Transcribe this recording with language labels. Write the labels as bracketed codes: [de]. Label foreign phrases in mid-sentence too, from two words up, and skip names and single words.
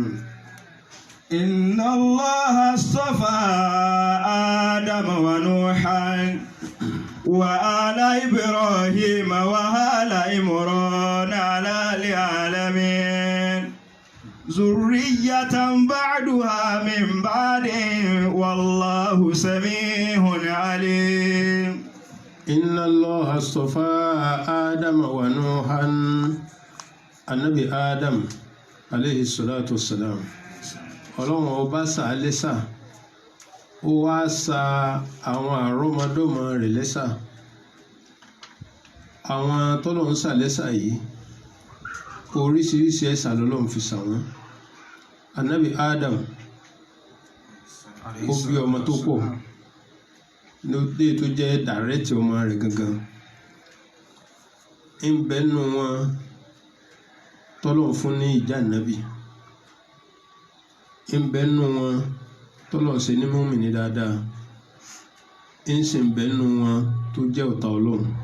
[ar] إن الله اصطفى آدم ونوحا وآل إبراهيم وآل عمران على العالمين ذرية بعدها من بعد والله سميع عليم. إن الله اصطفى آدم ونوحا النبي آدم عليه الصلاة والسلام [yo] ọlọ́run ọba sà á lẹ́sà ó wá sa àwọn àrọ́mọdọ́mọ rẹ̀ lẹ́sà àwọn tọ́lọ́run sà lẹ́sà yìí oríṣiríṣi ẹ̀sà lọ́lọ́run fi sà wọ́n. Ànábì Adam ó bí ọmọ tó pọ̀ lóde tó jẹ́ dàrẹ́tì ọmọ rẹ̀ gangan ń bẹ nínú wọn tọ́lọ́run fún ní ìjà ànábì ń bẹ nínú wọn tọ́lọ́run ṣe ní mùmínì dáadáa ń sì ń bẹ nínú wọn tó jẹ́ ọ̀tá Ọlọ́run.